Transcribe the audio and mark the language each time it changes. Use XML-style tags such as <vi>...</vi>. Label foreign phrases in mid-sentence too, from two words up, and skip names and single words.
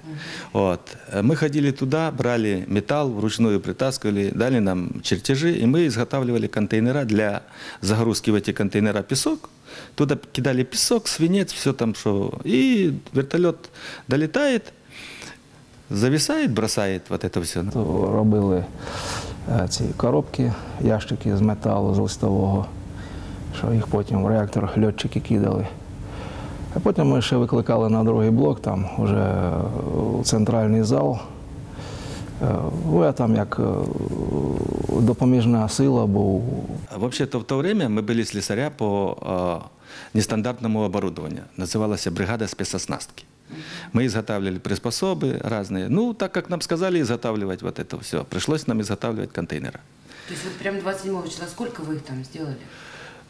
<ru>Мы ходили туда, брали металл, вручную притаскивали, дали нам чертежи, и мы изготавливали контейнера для загрузки в эти контейнера песок. Туда кидали песок, свинец, все там, что. И вертолет долетает, зависает, бросает вот это все.</ru> <uk>Робили ці коробки, ящики з металу, з листового, що їх потім в реактор льотчики кидали. А потім ми ще викликали на другий блок, там вже центральний зал. Я там як допоміжна сила був.</uk> <ru>Вообще-то в то время мы были слесаря по нестандартному оборудованию. Называлась бригада спецоснастки. Мы изготавливали приспособы разные. Ну, так как нам сказали изготавливать вот это все, пришлось нам изготавливать контейнеры. То есть вот прям 27 числа сколько вы их там сделали?</ru>